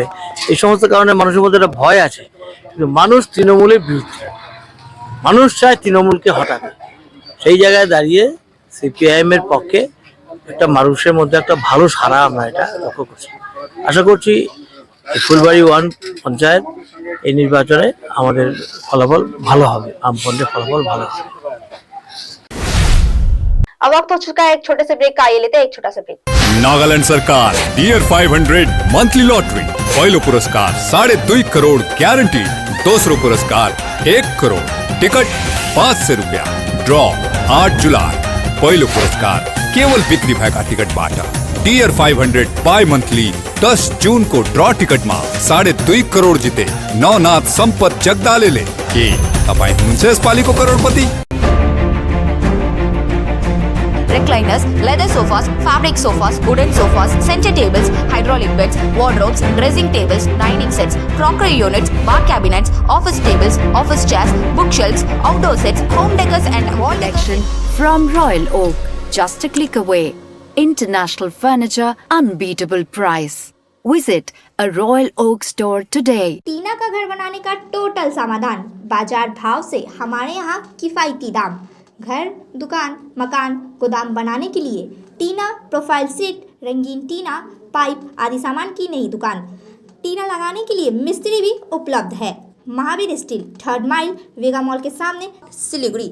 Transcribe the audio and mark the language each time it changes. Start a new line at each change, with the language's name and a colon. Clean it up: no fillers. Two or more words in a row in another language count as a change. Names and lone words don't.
Bangla: এই সমস্ত কারণে মানুষের মধ্যে একটা ভয় আছে। কিন্তু মানুষ তৃণমূলের বিরুদ্ধে, মানুষ চায় তৃণমূলকে হটাতে। সেই জায়গায় দাঁড়িয়ে সিপিআইএম এর পক্ষে একটা মানুষের মধ্যে একটা ভালো সাড়া আমরা এটা লক্ষ্য করছি। আশা করছি ফুলবাড়ি 1 পঞ্চায়েত এই নির্বাচনে আমাদের ফলাফল ভালো হবে, বামফ্রন্টের ফলাফল ভালো হবে।
Hindi: अब वक्त हो चुका है एक छोटे से ब्रेक का, आइए लेते हैं एक छोटा सा ब्रेक।
Nepali: नागालैंड सरकार डियर 500
English: monthly lottery
Nepali: पहिलो पुरस्कार 2.5 करोड़ गारंटी, दूसरो पुरस्कार 1 करोड़, टिकट 500 रुपया, ड्रॉ 8 जुलाई, पहिलो पुरस्कार केवल बिक्री भएका टिकट बाटा डियर 500
English: bi monthly
Nepali: 10 जून को ड्रॉ
Hindi: टिकट में 2.5 करोड़ जिते
Nepali: नवनाथ संपत जगदालेले के तपाईं हुनुहुन्छ यसपालिको करोडपति।
English: Recliners, leather sofas, fabric sofas, wooden sofas, center tables, hydraulic beds, wardrobes, dressing tables, dining sets, crockery units, bar cabinets, office tables, office chairs, bookshelves, outdoor sets, home decors and wall collection from Royal Oak. Just a click away. International furniture, unbeatable price. Visit a Royal Oak store today.
Hindi: टीना का घर बनाने का टोटल समाधान, बाजार भाव से हमारे यहाँ किफायती दाम। घर, दुकान, मकान, गोदाम बनाने के लिए टीना प्रोफाइल सीट, रंगीन टीना, पाइप आदि सामान की नई दुकान। टीना लगाने के लिए मिस्त्री भी उपलब्ध है। महावीर स्टील,
English: 3rd mile,
Hindi: वेगा मॉल के सामने, सिलीगुड़ी।